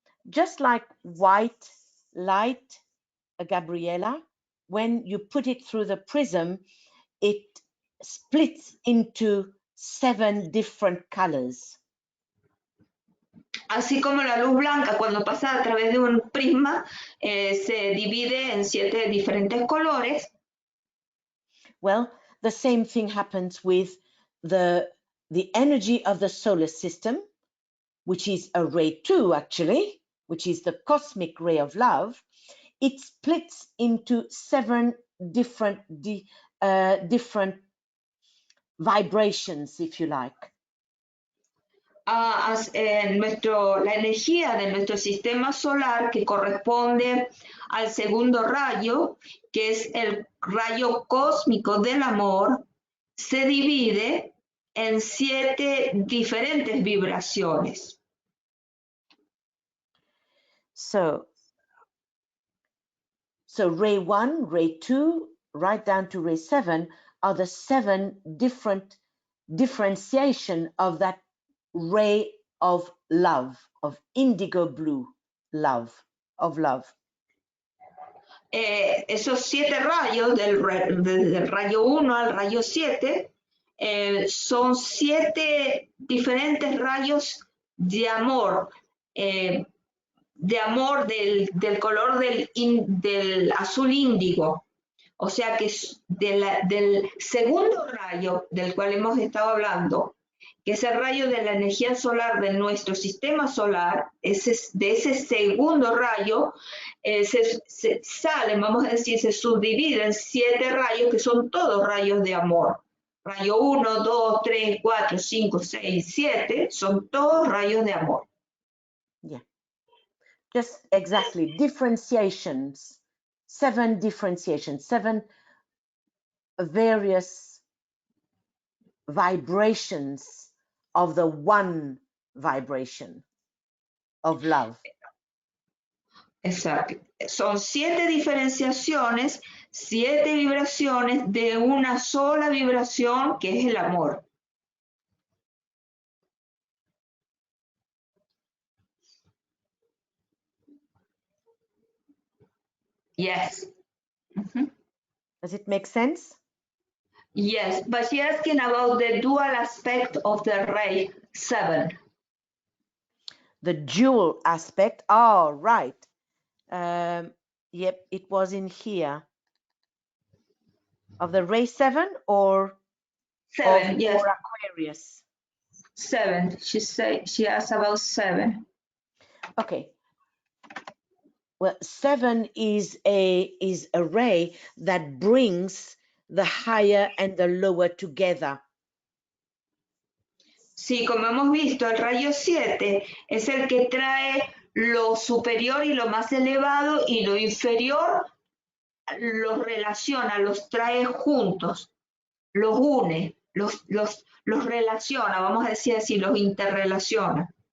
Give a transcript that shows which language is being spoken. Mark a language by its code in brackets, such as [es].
[en] Just like white light, Gabriela, when you put it through the prism, it splits into 7 different colors. [es] Así como la luz blanca cuando pasa a través de un prisma se divide en 7 diferentes colores. [en] Well, the same thing happens with the energy of the solar system, which is a ray 2 actually, which is the cosmic ray of love. It splits into 7 different vibrations, if you like. [es] La energía de nuestro sistema solar, que corresponde al segundo rayo, que es el rayo cósmico del amor, se divide en 7 diferentes vibraciones. [en] So ray 1, ray 2, right down to ray 7 are the 7 different differentiation of that ray of love, of indigo blue love, of love. [es] Esos 7 rayos, del rayo 1 al rayo 7, son 7 diferentes rayos de amor del color del azul índigo. O sea que del segundo rayo del cual hemos estado hablando, que es el rayo de la energía solar de nuestro sistema solar, de ese segundo rayo, se salen, vamos a decir, se subdividen 7 rayos que son todos rayos de amor. Rayo 1, 2, 3, 4, 5, 6, 7 son todos rayos de amor. [en] Yeah, just exactly, differentiations, 7 differentiations, 7 various vibrations of the one vibration of love. [es] Exacto. Son 7 diferenciaciones, 7 vibraciones de una sola vibración que es el amor. [en] Yes. Does it make sense? Yes, but she's asking about the dual aspect of the ray 7. The dual aspect, oh, right. Yep, it was in here. Of the ray 7 or 7, of yes. or Aquarius? 7. She asked about 7. Okay. Well, 7 is a ray that brings the higher and the lower together. [es] Sí, como hemos visto, el rayo 7 es el que trae lo superior y lo más elevado, y lo inferior los relaciona, los trae juntos, los une, los relaciona, vamos a decir así, los interrelaciona.